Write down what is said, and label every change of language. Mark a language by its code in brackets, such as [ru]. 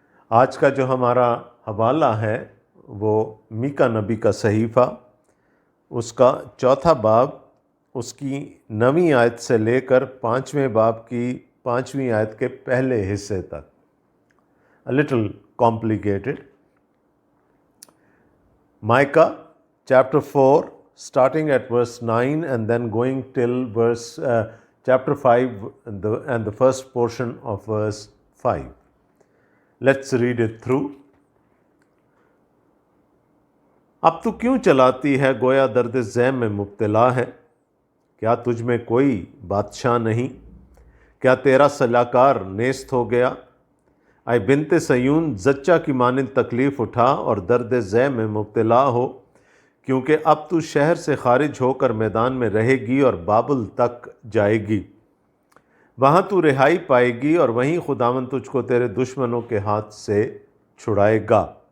[ur] آج کا جو ہمارا حوالہ ہے وہ میکا نبی کا صحیفہ، اس کا 4 باب، اس کی 9 آیت سے لے کر 5ویں باب کی 5ویں آیت کے پہلے حصے تک۔ [en] A little complicated. Micah chapter 4 starting at verse 9 and then going till chapter 5 and the first portion of verse 5. Let's read it through. [ur] اب تو کیوں چلاتی ہے گویا درد ذہن میں مبتلا ہے؟ کیا تجھ میں کوئی بادشاہ نہیں؟ کیا تیرا سلاکار نیست ہو گیا؟ اے بنت سیون، زچہ کی مانند تکلیف اٹھا اور درد ذہ میں مبتلا ہو، کیونکہ اب تو شہر سے خارج ہو کر میدان میں رہے گی اور بابل تک جائے گی۔ وہاں تو رہائی پائے گی اور وہیں خداوند تجھ کو تیرے دشمنوں کے ہاتھ سے چھڑائے گا۔